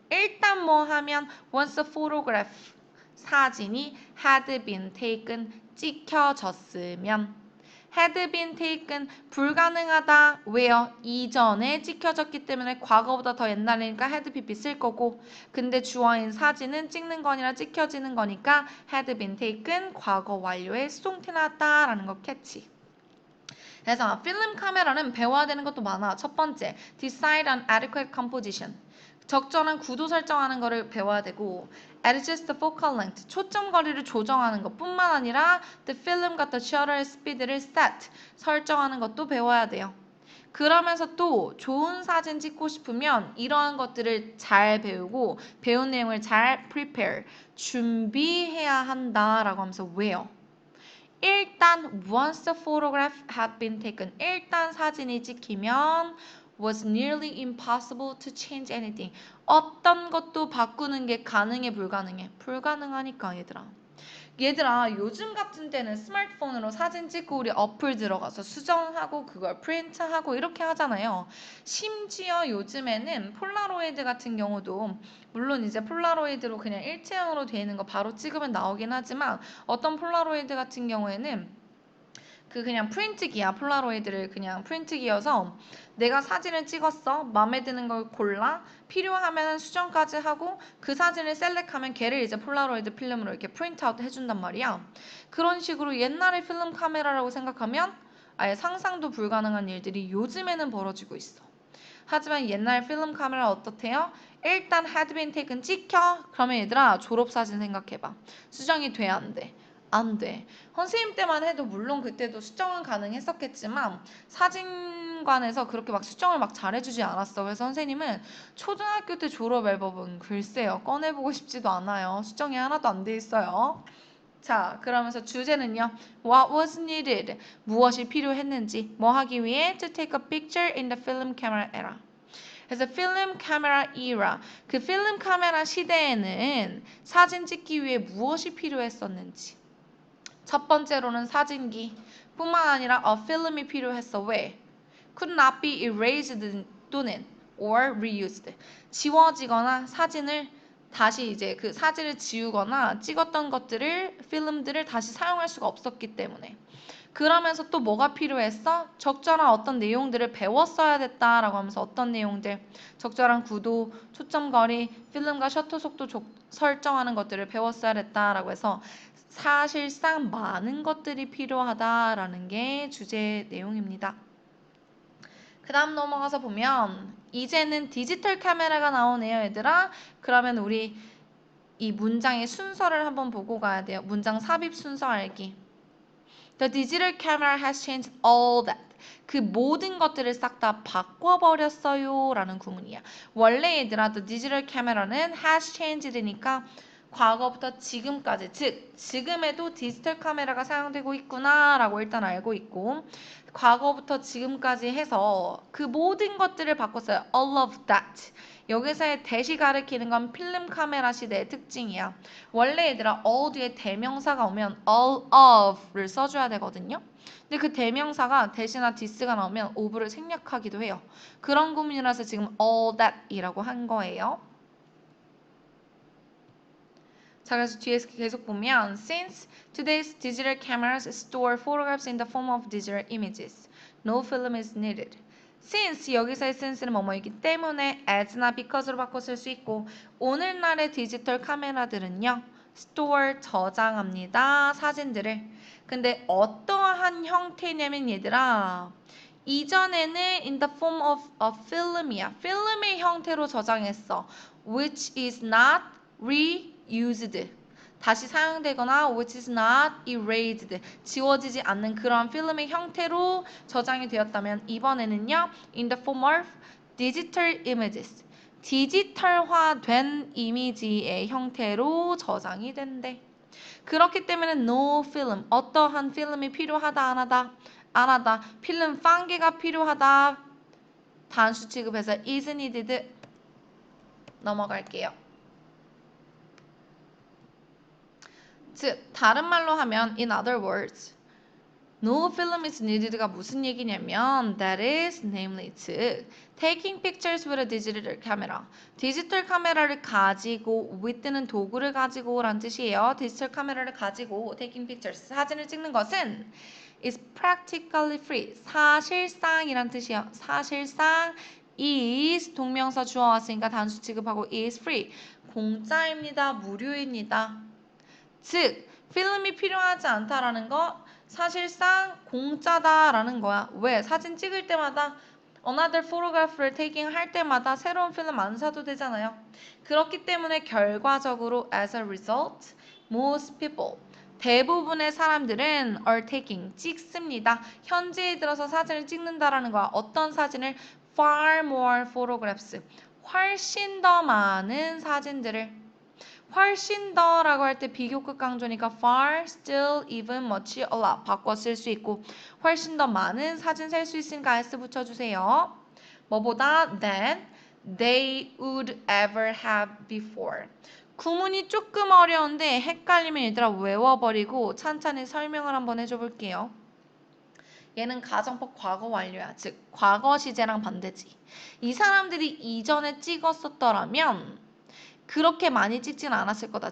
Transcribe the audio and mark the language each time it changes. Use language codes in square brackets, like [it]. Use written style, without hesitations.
[ko] 일단 뭐 하면 [en] once a photograph, [ko] 사진이 [en] had been taken, [ko] 찍혀졌으면 [en] had been taken, [ko] 불가능하다. 왜요? 이전에 찍혀졌기 때문에 과거보다 더 옛날이니까 had been 쓸 거고 근데 주어인 사진은 찍는 거니라 찍혀지는 거니까 [en] had been taken, [ko] 과거 완료의 수동태 나왔다라는 거 캐치. 그래서 필름 카메라는 배워야 되는 것도 많아. 첫 번째, [en] decide on adequate composition. [ko] 적절한 구도 설정하는 거를 배워야 되고 [en] adjust the focal length, [ko] 초점 거리를 조정하는 것뿐만 아니라 the film과 the shutter speed를 set, 설정하는 것도 배워야 돼요. 그러면서 또 좋은 사진 찍고 싶으면 이러한 것들을 잘 배우고 배운 내용을 잘 prepare, 준비해야 한다라고 하면서 왜요? [en] 일단 once the photograph had been taken, [ko] 일단 사진이 찍히면 [en] was nearly impossible to change anything. [ko] 어떤 것도 바꾸는 게 가능해, 불가능해? 불가능하니까 얘들아 요즘 같은 때는 스마트폰으로 사진 찍고 우리 어플 들어가서 수정하고 그걸 프린트하고 이렇게 하잖아요. 심지어 요즘에는 폴라로이드 같은 경우도 물론 이제 폴라로이드로 그냥 일체형으로 되어 있는 거 바로 찍으면 나오긴 하지만 어떤 폴라로이드 같은 경우에는 그냥 프린트기야. 폴라로이드를 그냥 프린트기여서 내가 사진을 찍었어. 마음에 드는 걸 골라. 필요하면 수정까지 하고 그 사진을 셀렉하면 걔를 이제 폴라로이드 필름으로 이렇게 프린트아웃 해준단 말이야. 그런 식으로 옛날의 필름 카메라라고 생각하면 아예 상상도 불가능한 일들이 요즘에는 벌어지고 있어. 하지만 옛날 필름 카메라 어떻대요? 일단 [en] had been taken [ko] 찍혀. 그러면 얘들아 졸업사진 생각해봐. 수정이 돼, 안 돼? 안 돼. 선생님 때만 해도 물론 그때도 수정은 가능했었겠지만 사진관에서 그렇게 막 수정을 막 잘해주지 않았어. 그래서 선생님은 초등학교 때 졸업 앨범은 글쎄요. 꺼내보고 싶지도 않아요. 수정이 하나도 안 돼 있어요. 자, 그러면서 주제는요. [en] What was needed? [ko] 무엇이 필요했는지. 뭐 하기 위해? [en] To take a picture in the film camera era. [ko] 그래서 필름 카메라 era. 그 필름 카메라 시대에는 사진 찍기 위해 무엇이 필요했었는지. 첫 번째로는 사진기 뿐만 아니라 a film이 필요했어. 왜? [en] could not be erased 또는 or reused. [ko] 지워지거나 사진을 다시 이제 그 사진을 지우거나 찍었던 것들을 필름들을 다시 사용할 수가 없었기 때문에. 그러면서 또 뭐가 필요했어? 적절한 어떤 내용들을 배웠어야 됐다라고 하면서 어떤 내용들, 적절한 구도, 초점거리, 필름과 셔터 속도 설정하는 것들을 배웠어야 됐다라고 해서 사실상 많은 것들이 필요하다라는 게 주제 내용입니다. 그 다음 넘어가서 보면 이제는 디지털 카메라가 나오네요, 얘들아. 그러면 우리 이 문장의 순서를 한번 보고 가야 돼요. 문장 삽입 순서 알기. [en] The digital camera has changed all that. [ko] 그 모든 것들을 싹 다 바꿔버렸어요 라는 구문이야. 원래 얘들아 the digital camera는 has changed니까 과거부터 지금까지, 즉 지금에도 디지털 카메라가 사용되고 있구나 라고 일단 알고 있고 과거부터 지금까지 해서 그 모든 것들을 바꿨어요. [en] All of that. [ko] 여기서의 that이 가리키는 건 필름 카메라 시대의 특징이야. 원래 얘들아 all 뒤에 대명사가 오면 all of를 써줘야 되거든요. 근데 그 대명사가 that이나 this가 나오면 of를 생략하기도 해요. 그런 구문이라서 지금 all that이라고 한 거예요. 자, 그래서 뒤에 계속 보면 [en] Since today's digital cameras store photographs in the form of digital images, no film is needed. [ko] Since 여기서의 since는 뭐뭐이기 때문에 as나 because로 바꿔 쓸 수 있고 오늘날의 디지털 카메라들은요. store 저장합니다. 사진들을. 근데 어떠한 형태냐면 얘들아 이전에는 [en] in the form of a film [ko] 이야. 필름의 형태로 저장했어. [en] which is not reused. [ko] 다시 사용되거나 [en] which is not erased. [ko] 지워지지 않는 그런 필름의 형태로 저장이 되었다면 이번에는요. [en] in the form of digital images. [ko] 디지털화된 이미지의 형태로 저장이 된대. 그렇기 때문에 no film, 어떠한 필름이 필요하다 안 하다? 안 하다. 필름 판개가 필요하다. 단수 취급해서 is needed 넘어갈게요. 즉 다른 말로 하면 [en] in other words no film is needed가 무슨 얘기냐면 that is namely 즉 taking pictures with a digital camera [ko] 디지털 카메라를 가지고 [en] with는 [ko] 도구를 가지고 란 뜻이에요. 디지털 카메라를 가지고 [en] taking pictures [ko] 사진을 찍는 것은 [en] is practically free [ko] 사실상이란 뜻이에요. 사실상 is 동명사 주어 왔으니까 단수 취급하고 [en] is free [ko] 공짜입니다. 무료입니다. 즉 필름이 필요하지 않다라는 거 사실상 공짜다라는 거야. 왜? 사진 찍을 때마다 another photographer taking 할 때마다 새로운 필름 안 사도 되잖아요. 그렇기 때문에 결과적으로 [en] as a result most people [ko] 대부분의 사람들은 [en] are taking [ko] 찍습니다. 현재에 들어서 사진을 찍는다라는 거야. 어떤 사진을 [en] far more photographs [ko] 훨씬 더 많은 사진들을 훨씬 더라고 할 때 비교급 강조니까 far, still, even, much, a lot 바꿔 쓸 수 있고 훨씬 더 많은 사진 셀 수 있으니까 s 붙여주세요. 뭐보다 [en] than they would ever have before. [ko] 구문이 조금 어려운데 헷갈리면 얘들아 외워버리고 찬찬히 설명을 한번 해줘 볼게요. 얘는 가정법 과거 완료야. 즉 과거 시제랑 반대지. 이 사람들이 이전에 찍었었더라면 그렇게 많이 찍진 않았을 거다.